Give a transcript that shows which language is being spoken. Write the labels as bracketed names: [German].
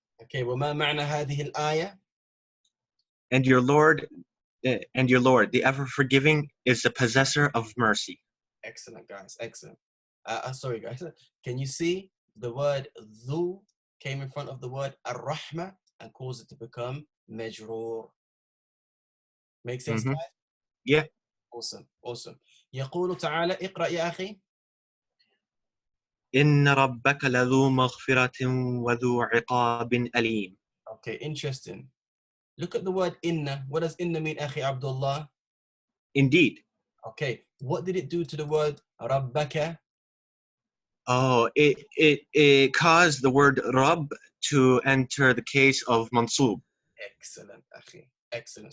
[Arabic] Okay, وما معنى هذه الآية? [English] And your Lord, the ever-forgiving, is the possessor of mercy. Excellent, guys. Excellent. Sorry, guys. Can you see the word dhu came in front of the word ar-rahma and caused it to become majroor? Make sense, guys? Yeah. Awesome. [Arabic] يقول تعالى اقرأ يا أخي. إن ربك لذو مغفرة وذو عقاب أليم. [English] Okay, interesting. Look at the word inna. What does inna mean, Akhi Abdullah? Indeed. Okay, what did it do to the word rabbaka? Oh, it caused the word Rabb to enter the case of mansub. Excellent, Akhi. Excellent.